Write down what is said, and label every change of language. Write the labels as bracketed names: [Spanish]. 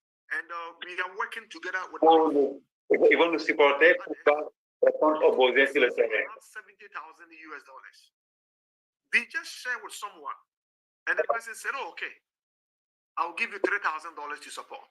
[English] And we are working together with [French] ils vont nous supporter pour pouvoir répondre aux besoins sur le terrain. [English] $70,000. We just share with someone, and the person said, "Oh, okay, I'll give you $3,000 to support."